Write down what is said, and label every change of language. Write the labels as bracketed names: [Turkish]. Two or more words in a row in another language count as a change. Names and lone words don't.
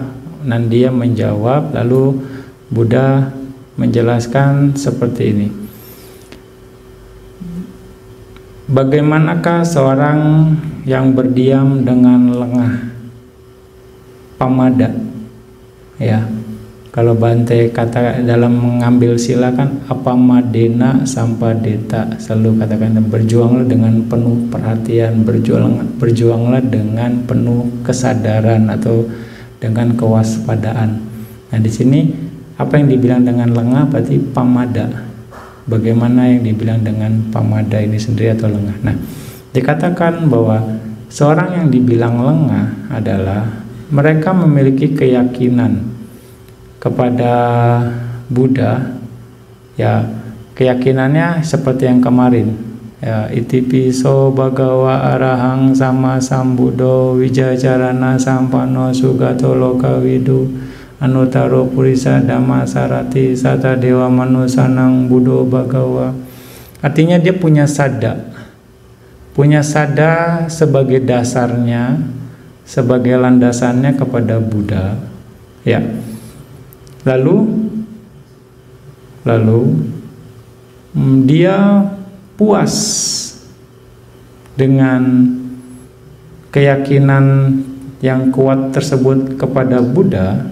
[Indonesian] Nandia menjawab, lalu Buddha menjelaskan seperti ini. Bagaimanakah seorang yang berdiam dengan lengah? Pamada. Ya. Kalau Bante kata dalam mengambil sila kan [Pali] apamadena sampadeta, [Indonesian] selalu katakan berjuanglah dengan penuh perhatian, berjuanglah dengan penuh kesadaran atau dengan kewaspadaan. Nah, di sini apa yang dibilang dengan lengah berarti pamada. Bagaimana yang dibilang dengan pamada ini sendiri atau lengah? Nah, dikatakan bahwa seorang yang dibilang lengah adalah mereka memiliki keyakinan kepada Buddha, ya, keyakinannya seperti yang kemarin, ya, [Pali] itipiso bhagawa arahang sama sambuddho wijacarana sampano sugato lokawidu anutaro purisa dhamma sarati sata dewa manusanang buddho bhagawa. [Indonesian] Artinya dia punya sada sebagai dasarnya, sebagai landasannya kepada Buddha, ya. Lalu dia puas dengan keyakinan yang kuat tersebut kepada Buddha.